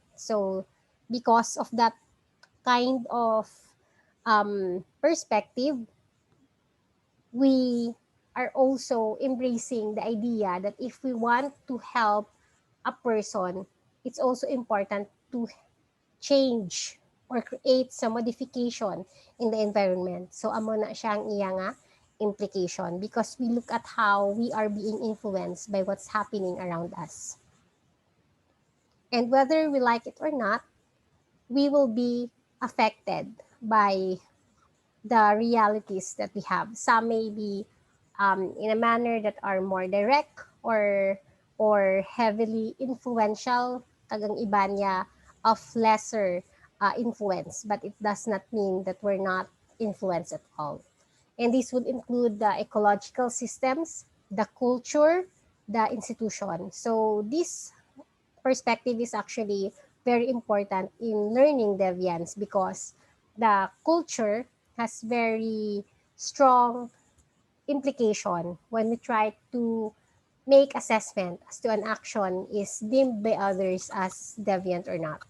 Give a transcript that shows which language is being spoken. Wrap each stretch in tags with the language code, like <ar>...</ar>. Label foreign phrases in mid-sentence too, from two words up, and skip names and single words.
<en>So because of that kind of perspective, we are also embracing the idea that if we want to help a person, it's also important to change or create some modification in the environment. So</en> <hil>amo na siyang iya nga</hil> <en>implication because we look at how we are being influenced by what's happening around us. And whether we like it or not, we will be affected by the realities that we have. Some may be in a manner that are more direct or or heavily influential,</en> <hil>tagang iba niya</hil> <en>of lesser influence, but it does not mean that we're not influenced at all. And this would include the ecological systems, the culture, the institution. So this perspective is actually very important in learning deviance because the culture has very strong implication when we try to make assessment as to an action is deemed by others as deviant or not.</en>